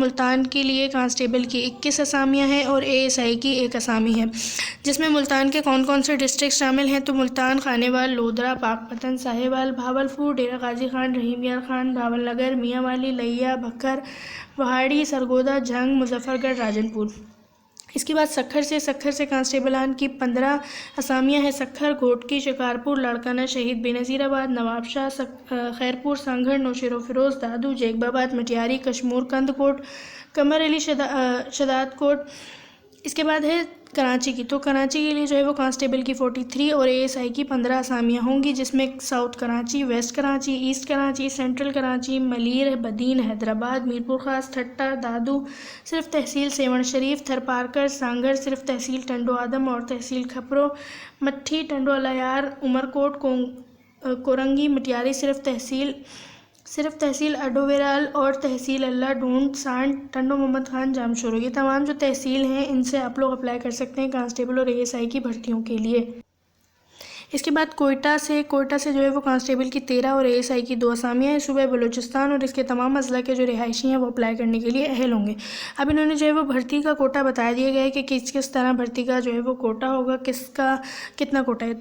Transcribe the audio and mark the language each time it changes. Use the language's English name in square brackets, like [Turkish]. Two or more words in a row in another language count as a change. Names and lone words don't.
[Urdu] ملتان کے لیے کانسٹیبل کی 21 آسامیاں ہیں اور ASI کی 1 آسامی ہے، جس میں ملتان کے کون کون سے ڈسٹرکٹ شامل ہیں تو ملتان، خانیوال، لودھرا، پاکپتن، ساہیوال، بہاولپور، ڈیرہ غازی خان، رحیم یار خان، بہاولنگر، میانوالی، لیہ، بھکر، پہاڑی، سرگودھا، جھنگ، مظفرگڑھ، راجن پور. اس کے بعد سکھر سے کانسٹیبلان کی 15 آسامیاں ہیں. सखर, घोटकी, शिकारपुर, लाड़काना, शहीद बेनज़ीराबाद, नवाबशाह, खैरपुर, संघर, नौशेरो फिरोज़, दादू, जेकबाबाद, मटियारी, कशमूर, कंदकोट, कमर अली, शदादकोट। اس کے بعد ہے کراچی کی۔ تو کراچی کے لیے جو ہے وہ کانسٹیبل کی 43 اور ASI کی 15 آسامیاں ہوں گی، جس میں ساؤتھ کراچی، ویسٹ کراچی، ایسٹ کراچی، سینٹرل کراچی، ملیر، بدین، حیدرآباد، میرپور خاص، ٹھٹھہ، دادو، صرف تحصیل سیون شریف، تھرپارکر، سانگھڑ، صرف تحصیل ٹنڈو آدم اور تحصیل کھپرو، مٹھی, टंडो अलायार, उमरकोट, कोरंगी, मटियारी, صرف تحصیل اڈوورال اور تحصیل اللہ ڈھونڈ، سانڈ, टंडो मोहम्मद खान, जामशोरो। یہ تمام جو تحصیل ہیں ان سے آپ لوگ اپلائی کر سکتے ہیں کانسٹیبل اور ASI کی بھرتیوں کے لیے. اس کے بعد کوئٹہ سے جو ہے وہ کانسٹیبل کی 13 اور ASI کی 2 آسامیاں ہیں. صوبے بلوچستان اور اس کے تمام اضلاع کے جو رہائشی ہیں وہ اپلائی کرنے کے لیے اہل ہوں گے. اب انہوں نے جو ہے وہ بھرتی کا کوٹہ بتا دیا گیا ہے کہ کس طرح بھرتی کا جو ہے وہ کوٹہ ہوگا، کس کا کتنا کوٹہ ہے.